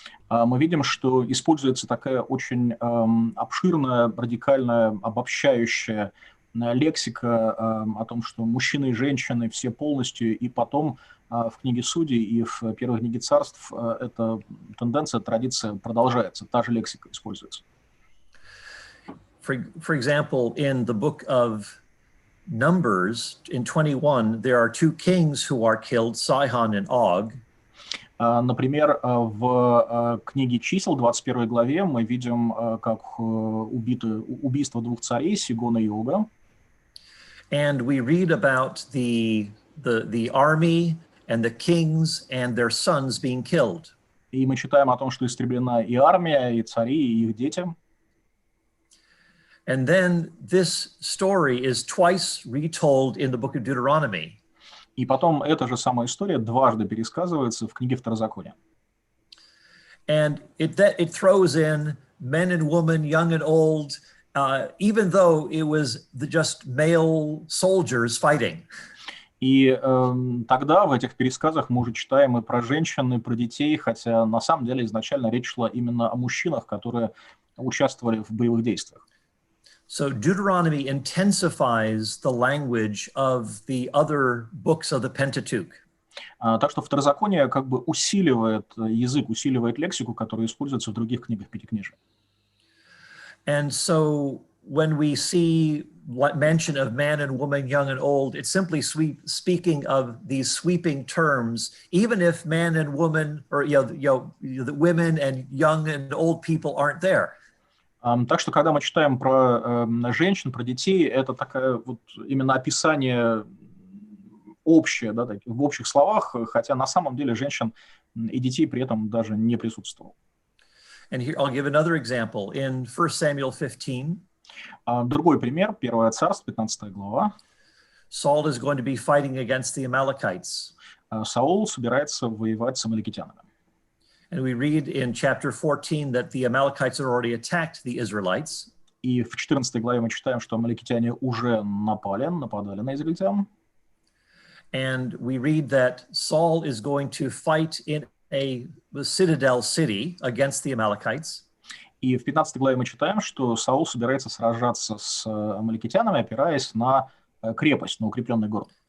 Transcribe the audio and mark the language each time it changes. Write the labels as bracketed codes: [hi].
[ru] Мы видим, что используется такая очень обширная, радикальная, обобщающая лексика о том, что мужчины и женщины все полностью, и потом в книге Судей и в первой книге Царств эта тенденция, традиция продолжается, та же лексика используется. [en] For example, in the book of Numbers, in 21, there are two kings who are killed, Sihon and Og. [ru] Например, в книге Чисел, 21 главе, мы видим, как убийство двух царей, Сигона и Ога. [en] And we read about the army and the kings and their sons being killed. [ru] И мы читаем о том, что истреблена и армия, и цари, и их дети. [en] And then this story is twice retold in the book of Deuteronomy. [ru] И потом эта же самая история дважды пересказывается в книге Второзакония. [en] And it throws in men and women, young and old, even though it was just male soldiers fighting. [ru] И тогда в этих пересказах мы уже читаем и про женщин, и про детей, хотя на самом деле изначально речь шла именно о мужчинах, которые участвовали в боевых действиях. [en] So Deuteronomy intensifies the language of the other books of the Pentateuch. [ru] Так что Второзаконие как бы усиливает язык, усиливает лексику, которая используется в других книгах Пятикнижия. [en] And so when we see mention of man and woman, young and old, it's simply speaking of these sweeping terms, even if man and woman, or the women and young and old people aren't there. [ru] Так что, когда мы читаем про женщин, про детей, это такая вот именно описание общее, да, в общих словах, хотя на самом деле женщин и детей при этом даже не присутствовало. [en] And here I'll give another example. In 1 Samuel 15, [ru] другой пример, 1 Царств, 15 глава. [en] Saul is going to be fighting against the Amalekites. [ru] Саул собирается воевать с амаликитянами. [en] And we read in chapter 14 that the Amalekites had already attacked the Israelites. [ru] И в 14 главе мы читаем, что амаликитяне уже нападали на израильтян. [en] And we read that Saul is going to fight in a citadel city against the Amalekites. [ru] И в 15 главе мы читаем, что Саул собирается сражаться с амаликитянами, опираясь на крепость, на укрепленный город.